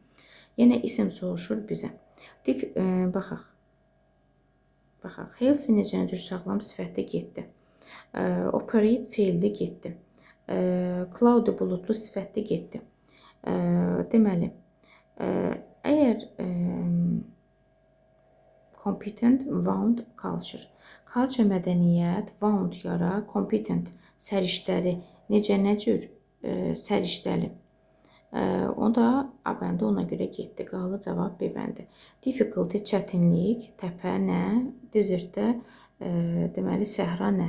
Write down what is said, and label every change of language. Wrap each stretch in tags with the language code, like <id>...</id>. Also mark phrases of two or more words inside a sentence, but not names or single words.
<az>Yenə isim soruşur bizə. Baxaq. Health necə nə cür sağlam sifətdir, getdi. Operate feildə getdi. Cloudy bulutlu sifətdə getdi. Deməli, əgər</az> <en>competent, wound, culture.</en> <az>Culture mədəniyyət, wound yara, competent səriştəli, necə nə cür səriştəli. O da A bəndi ona görə getdi. Qalı cavab B bəndi. Difficulty çətinlik, təpə nə, desertdə deməli səhra nə?</az>